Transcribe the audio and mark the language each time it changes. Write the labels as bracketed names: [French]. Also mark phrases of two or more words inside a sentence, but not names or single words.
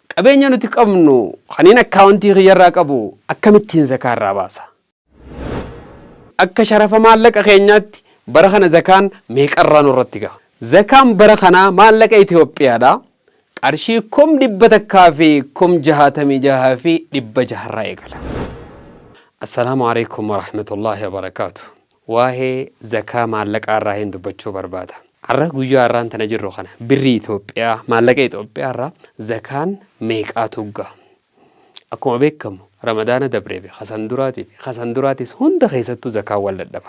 [Oromo] qabeenya nuti qabnu kaniin akkaawuntii kiyyarraa qabu akkamittiin zakaa irraa baasa akka sharafa maallaqa keenyaatti bara kana zakaan meeqarraa nurratti gaha zakaan bara kana maallaqa Itoophiyaadha qarshii 1,166 irraa eegala. [Arabic] السلام عليكم ورحمة الله وبركاته. [Oromo] Waa'ee zakaa maallaqaa irraa hin dubbachuu barbaada. Har'a guyyaa har'aan tana jirru kana birrii Itoophiyaa maallaqa Itoophiyaa irraa zakaan meeqaatu gaha? Akkuma beekamu Ramadaana dabree fi Hasanduraatis hunda keessattuu zakaa wal dadhaba.